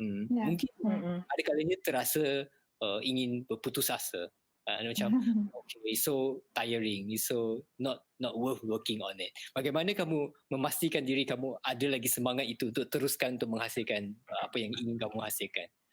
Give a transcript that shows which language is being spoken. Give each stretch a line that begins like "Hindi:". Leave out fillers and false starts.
Malay: Mungkin ada kalanya terasa ingin berputus asa.
English: Macam okay, so tiring, so not worth working on it.
Malay: Bagaimana kamu memastikan diri kamu ada lagi semangat itu untuk teruskan untuk menghasilkan apa yang ingin kamu hasilkan?